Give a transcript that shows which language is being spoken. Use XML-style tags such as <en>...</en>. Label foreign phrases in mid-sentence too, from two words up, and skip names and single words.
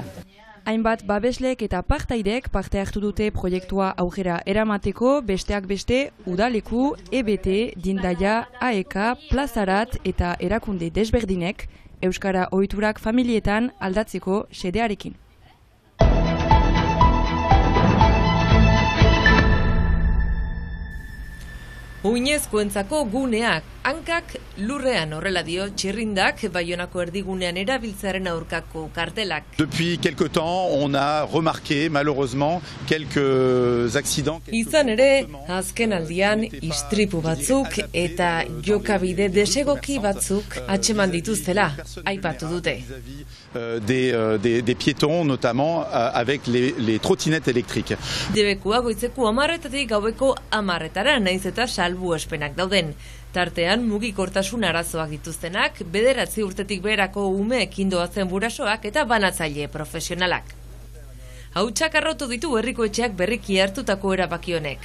<eu>Hainbat babeslek eta partaidek parte hartu dute proiektua aurrera eramateko, besteak beste udaleku, EBT, Dindaia, AEK, Plazarat eta erakunde desberdinek euskara ohiturak familietan aldatzeko xedearekin. Uinezkoentzako guneak, hankak lurrean horrela dio txirrindak Baionako erdigunean erabiltzearen aurkako kartelak.</eu> <fr>Depuis quelque temps, on a remarqué malheureusement quelques accidents.</fr> <eu>Izan ere, azken aldian istripu batzuk eta jokabide desegoki batzuk atxeman dituztela, aipatu dute.</eu> <fr>Des piétons, notamment avec les trottinettes électriques.</fr> <eu>Debekua goizeko 10:00-tatik gaueko 10:00-tara naiz eta salbuespenak dauden. Tartean mugikortasun arazoak dituztenak, 9 urtetik beherako umeekin doazen burasoak eta banatzaile profesionalak. Hautsak arrautu ditu herriko etxeak berriki hartutako erabaki honek.</eu>